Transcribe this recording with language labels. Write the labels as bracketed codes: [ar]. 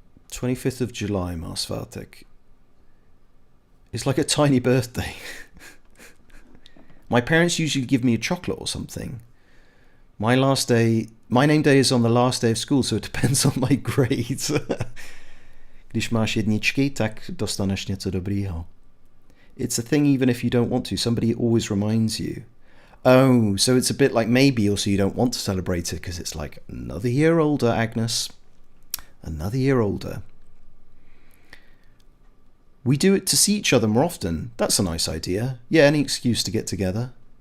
[en] 25th of July, Marsvartek. It's like a tiny birthday. My parents usually give me a chocolate or something. My name day is on the last day of school, so it depends on my grades. [cs] Když máš jedničky, tak dostaneš něco dobrýho. [en] It's a thing even if you don't want to. Somebody always reminds you. Oh, so it's a bit like maybe also you don't want to celebrate it because it's like another year older, Agnes. Another year older. We do it to see each other more often. That's a nice idea. Yeah, any excuse to get together.